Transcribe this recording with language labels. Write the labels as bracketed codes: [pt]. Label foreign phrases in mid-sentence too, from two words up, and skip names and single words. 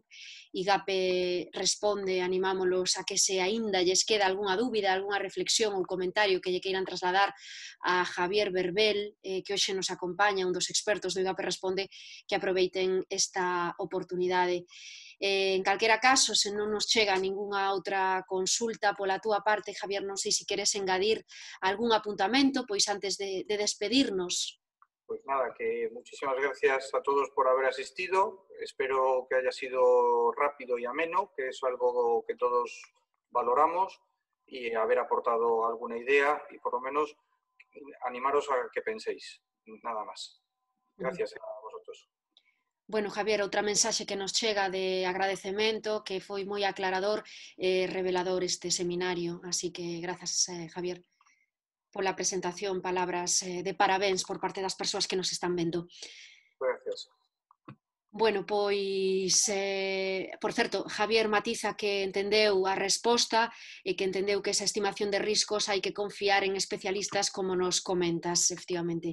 [gl] IGAPE Responde, animámolos a que se aínda lles queda algunha dúbida, algunha reflexión ou comentario que lle queiran trasladar a Javier Verbel, que hoxe nos acompaña, un dos expertos do IGAPE Responde, que aproveiten esta oportunidade. En calquera caso, se non nos chega ningunha outra consulta pola túa parte, Javier, non sei se queres engadir algún apuntamento, pois antes de despedirnos. [es] Pues nada, que muchísimas gracias a todos por haber asistido. Espero que haya sido rápido y ameno, que es algo que todos valoramos, y haber aportado alguna idea y por lo menos animaros a que penséis. Nada más. Gracias a vosotros. [gl] Bueno, Javier, outra mensaxe que nos chega de agradecemento, que foi moi aclarador e revelador este seminario. Así que grazas, Javier, pola presentación, palabras de parabéns por parte das persoas que nos están vendo. [es] Gracias. [gl] Bueno, pois, por certo, Javier matiza que entendeu a resposta e que entendeu que esa estimación de riscos hai que confiar en especialistas como nos comentas, efectivamente.